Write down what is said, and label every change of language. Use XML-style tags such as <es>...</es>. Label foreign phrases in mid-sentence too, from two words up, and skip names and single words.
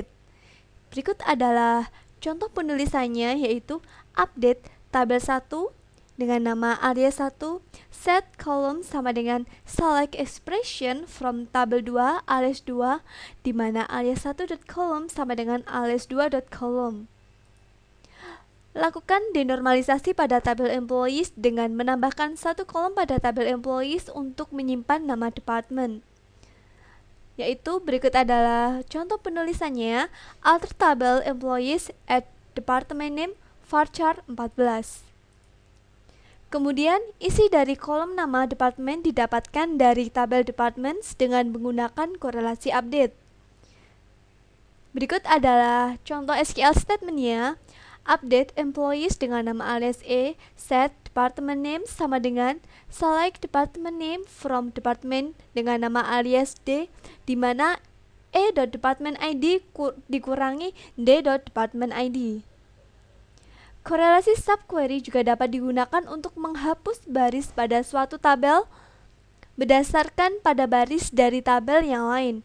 <id>Berikut adalah contoh penulisannya, yaitu update tabel 1 dengan nama alias 1,</id> <en>set column</en> <id>sama dengan</id> <en>select expression from</en> <id>tabel 2 alias 2, di mana alias 1.column sama dengan alias 2.column. Lakukan denormalisasi pada tabel employees dengan menambahkan 1 kolom pada tabel employees untuk menyimpan nama department. Yaitu berikut adalah contoh penulisannya.</id> <en>Alter tabel employees at department name varchar 14.</en> <id>Kemudian, isi dari kolom nama departemen didapatkan dari tabel departments dengan menggunakan korelasi update. Berikut adalah contoh</id> <en>SQL statement-nya. Update employees</en> <id>dengan nama alias E,</id> <en>set department name</en> <id>sama dengan</id> <en>select department name from department</en> <id>dengan nama alias D, di mana</id> <en>E.department ID</en> <id>dikurangi</id> <en>D.department ID.</en> <id>Korelasi subquery juga dapat digunakan untuk menghapus baris pada suatu tabel berdasarkan pada baris dari tabel yang lain.</id>